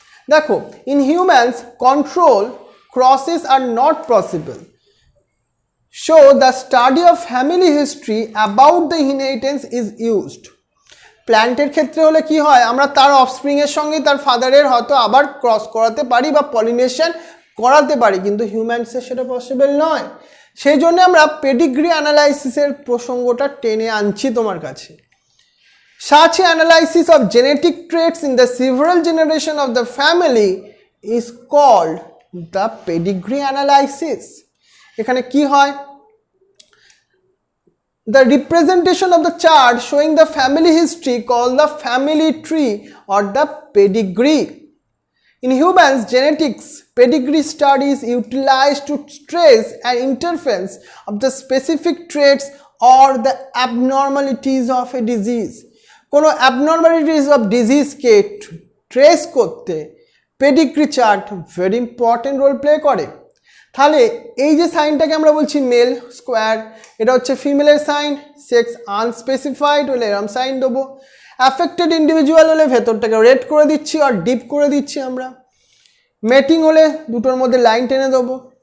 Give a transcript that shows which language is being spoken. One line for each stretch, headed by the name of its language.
Bangla: দেখো,
English: In humans control crosses are not possible, so the study of family history about the inheritance is used.
Bangla: প্ল্যান্টের ক্ষেত্রে হলে কি হয়, আমরা তার অফস্প্রিংয়ের সঙ্গে তার ফাদারের হয়তো আবার ক্রস করাতে পারি বা পলিনেশন করাতে পারি, কিন্তু হিউম্যানসের সেটা পসিবল নয়। সেই জন্য আমরা পেডিগ্রি অ্যানালাইসিসের প্রসঙ্গটা টেনে আনছি তোমার কাছে।
English: Such analysis of genetic traits in the several generation of the family is called the pedigree analysis.
Bangla: এখানে কি হয়,
English: the representation of the chart showing the family history called the family tree or the pedigree. In humans genetics, pedigree study is utilized to trace an interference of the specific traits or the abnormalities of a disease.
Bangla: কোনো abnormalities of ডিজিজকে trace করতে pedigree chart very important role play করে। তাহলে এই যে সাইনটাকে আমরা বলছি mail square, এটা হচ্ছে ফিমেলের সাইন, সেক্স আনস্পেসিফাইড হলে এরম সাইন দেবো, অ্যাফেক্টেড ইন্ডিভিজুয়াল হলে ভেতরটাকে রেড করে দিচ্ছি আর ডিপ করে দিচ্ছি আমরা, মেটিং হলে দুটোর মধ্যে লাইন টেনে দেবো,